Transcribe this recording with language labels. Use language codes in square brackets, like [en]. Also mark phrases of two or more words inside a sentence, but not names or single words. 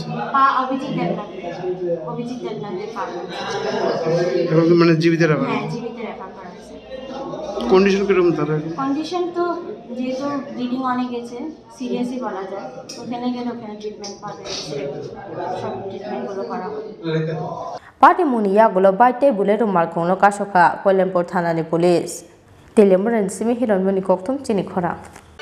[bn] পা অভিজিৎ দেবনাথের পা এবং মানে জীবিত রাখা হ্যাঁ জীবিতে রেফার করা হয়েছে কন্ডিশন কিরকম তারা কন্ডিশন তো যেহেতু ব্লিডিং অনেক গেছে সিরিয়াসই বলা যায় ওখানে গেলে ওখানে ট্রিটমেন্ট পাবে সব ট্রিটমেন্টগুলো করা হবে [trp] party muni yagulo baite bulero markhongno kasoka Kolyampur thanani police telemran simi hiron mani kokthum chini khora